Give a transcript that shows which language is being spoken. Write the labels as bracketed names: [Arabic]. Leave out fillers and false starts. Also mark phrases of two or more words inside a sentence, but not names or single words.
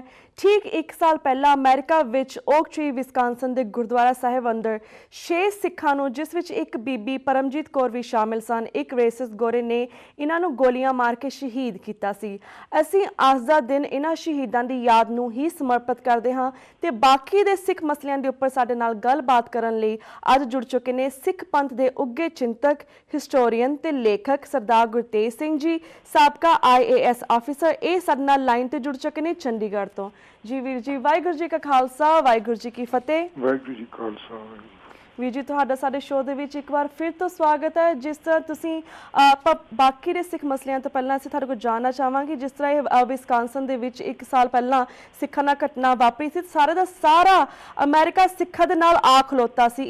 [Punjabi] ਠੀਕ 1 ਸਾਲ ਪਹਿਲਾਂ ਅਮਰੀਕਾ ਵਿੱਚ ਓਕ ਟਰੀ ਵਿਸਕਾਂਸਨ ਦੇ ਗੁਰਦੁਆਰਾ ਸਾਹਿਬ ਅੰਦਰ 6 ਸਿੱਖਾਂ ਨੂੰ, ਜਿਸ ਵਿੱਚ ਇੱਕ ਬੀਬੀ ਪਰਮਜੀਤ ਕੌਰ ਵੀ ਸ਼ਾਮਿਲ ਸਨ, ਇੱਕ ਰੇਸਿਸਟ ਗੋਰੇ ਨੇ ਇਹਨਾਂ ਨੂੰ ਗੋਲੀਆਂ ਮਾਰ ਕੇ ਸ਼ਹੀਦ ਕੀਤਾ ਸੀ। ਅਸੀਂ ਅੱਜ ਦਾ ਦਿਨ ਇਹਨਾਂ ਸ਼ਹੀਦਾਂ ਦੀ ਯਾਦ ਨੂੰ ਹੀ ਸਮਰਪਿਤ ਕਰਦੇ ਹਾਂ ਤੇ ਬਾਕੀ ਦੇ ਸਿੱਖ ਮਸਲਿਆਂ ਦੇ ਉੱਪਰ ਸਾਡੇ ਨਾਲ ਗੱਲਬਾਤ ਕਰਨ ਲਈ ਅੱਜ ਜੁੜ ਚੁੱਕੇ ਨੇ ਸਿੱਖ ਪੰਥ ਕੇ ਉੱਘੇ ਚਿੰਤਕ, ਹਿਸਟੋਰੀਅਨ ਤੇ ਲੇਖਕ ਸਰਦਾਰ ਗੁਰਤੇਜ ਸਿੰਘ ਜੀ, ਸਾਬਕਾ IAS ਔਫ਼ਿਸਰ। ਇਹ ਸਾਡੇ ਨਾਲ ਲਾਈਨ ਤੇ ਜੁੜ ਚੁੱਕੇ ਨੇ ਚੰਡੀਗੜ੍ਹ ਤੋਂ। ਜੀ ਵੀਰ ਜੀ, ਵਾਹਿਗੁਰੂ ਜੀ ਕਾ ਖ਼ਾਲਸਾ ਵਾਹਿਗੁਰੂ ਜੀ ਕੀ ਫ਼ਤਹਿ। ਵਾਹਿਗੁਰੂ ਜੀ ਖ਼ਾਲਸਾ। ਵੀਰ ਜੀ, ਤੁਹਾਡਾ ਸਾਡੇ ਸ਼ੋਅ ਦੇ ਵਿੱਚ ਇੱਕ ਵਾਰ ਫਿਰ ਤੋਂ ਸਵਾਗਤ ਹੈ। ਜਿਸ ਤਰ੍ਹਾਂ ਤੁਸੀਂ ਬਾਕੀ ਦੇ ਸਿੱਖ ਮਸਲਿਆਂ ਤੋਂ ਪਹਿਲਾਂ ਅਸੀਂ ਤੁਹਾਡੇ ਕੋਲ ਜਾਣਨਾ ਚਾਹਾਂਗੇ, ਜਿਸ ਤਰ੍ਹਾਂ ਇਹ ਵਿਸਕਾਂਸਨ ਦੇ ਵਿੱਚ 1 ਸਾਲ ਪਹਿਲਾਂ ਸਿੱਖਾਂ ਨਾਲ ਘਟਨਾ ਵਾਪਰੀ ਸੀ, ਸਾਰੇ ਦਾ ਸਾਰਾ ਅਮਰੀਕਾ ਸਿੱਖਾਂ ਦੇ ਨਾਲ ਆ ਖਲੋਤਾ ਸੀ।